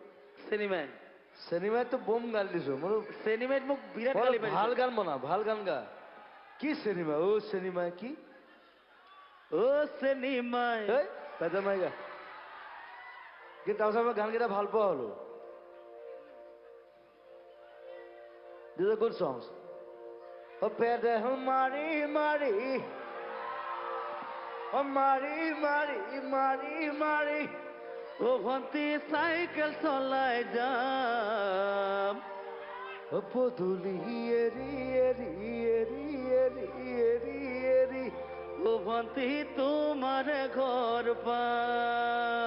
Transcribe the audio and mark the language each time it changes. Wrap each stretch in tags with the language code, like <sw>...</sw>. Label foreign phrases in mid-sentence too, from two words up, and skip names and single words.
<as>চিনেমাই চিনেমাততো বম গালি দিছোঁ মই চিনেমাত মোক বিৰাট বৰ গালি ভাল পাৰিছে গান বনা ভাল গান গা কি চিনেমা অ চিনেমা কি ও চিনেমাই এই পেডেল মাৰি গা কিন্তু তাৰপিছত মই গানকেইটা ভাল পোৱা হ'লো</as> <en>These are good songs.</en> <as>ও পেডেল মাৰি মাৰি. ও মাৰি মাৰি মাৰি মাৰি. ও ভন্টি চাইকেল চলাই যাম ও পদুলি এৰি এৰি এৰি এৰি এৰি এৰি. ও ভন্টি তোমাৰ ঘৰ পাম</as>